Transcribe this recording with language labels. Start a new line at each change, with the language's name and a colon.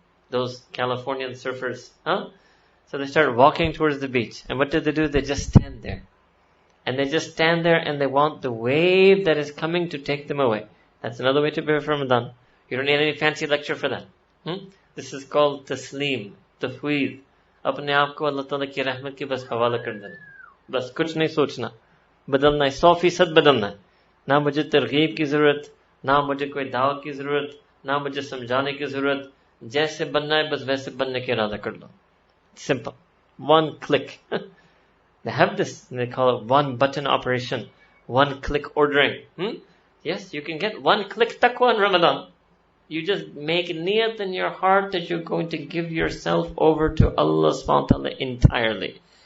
English: Those Californian surfers, So they start walking towards the beach. And what do? They just stand there. And they just stand there and they want the wave that is coming to take them away. That's another way to prepare for Ramadan. You don't need any fancy lecture for that. This is called taslim, tafweed.
Hindi: अपने आप को अल्लाह ताला की रहमत के बस हवाला कर देना. बस कुछ नहीं सोचना. बदलना है, 100% बदलना है. ना मुझे तरगीब की जरूरत, ना मुझे कोई दावत की जरूरत, ना मुझे समझाने की जरूरत. जैसे बनना है बस वैसे बनने की इरादा कर लो.
English: Simple. One click. They have this, they call it one button operation. one-click ordering. Yes, you can get one-click taqwa in Ramadan. You just make niyat in your heart that you're going to give yourself over to Allah subhanahu wa ta'ala entirely.